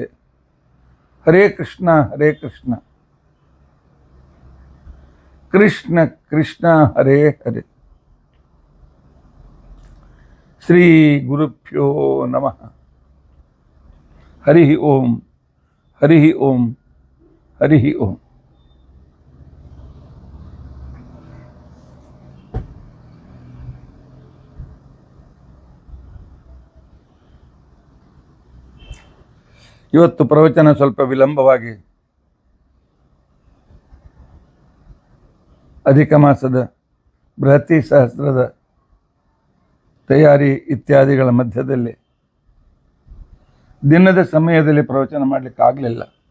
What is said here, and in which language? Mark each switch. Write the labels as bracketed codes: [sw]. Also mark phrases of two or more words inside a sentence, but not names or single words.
[sa] ಹರೇ ಕೃಷ್ಣ ಕೃಷ್ಣ ಕೃಷ್ಣ ಹರೇ ಹರೇ. ಶ್ರೀ ಗುರುಭ್ಯೋ ನಮಃ. ಹರಿ ಓಂ. ಹರಿ ಓಂ. ಹರಿ ಓಂ. [kn] ಇವತ್ತು ಪ್ರವಚನ ಸ್ವಲ್ಪ ವಿಳಂಬವಾಗಿ ಅಧಿಕ ಮಾಸದ ಬೃಹತಿ ಸಹಸ್ರದ ತಯಾರಿ ಇತ್ಯಾದಿಗಳ ಮಧ್ಯದಲ್ಲಿ ದಿನದ ಸಮಯದಲ್ಲಿ ಪ್ರವಚನ ಮಾಡಲಿಕ್ಕಾಗಲಿಲ್ಲ.